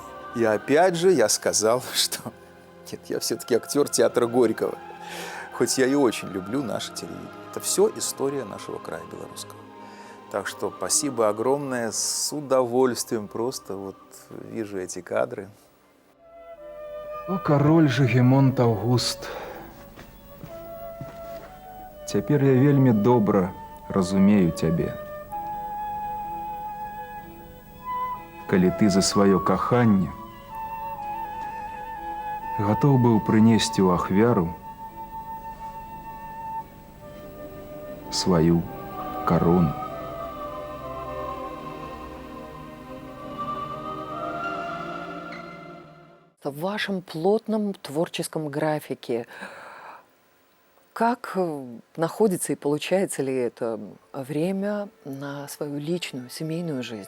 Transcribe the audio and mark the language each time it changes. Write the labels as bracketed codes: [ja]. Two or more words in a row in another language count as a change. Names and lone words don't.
[ru] И опять же я сказал, что нет, я все-таки актер театра Горького. Хоть я и очень люблю наше телевидение. Это все история нашего края белорусского. Так что спасибо огромное, с удовольствием просто вот вижу эти кадры. [be] О, король Жыгімонт Аўгуст. Цяпер я вельмі добра разумею цябе. Калі ты за сваё каханне гатоў быў прынесці ў ахвяру сваю корону. [ru] В вашем плотном творческом графике как находится и получается ли это время на свою личную, семейную жизнь?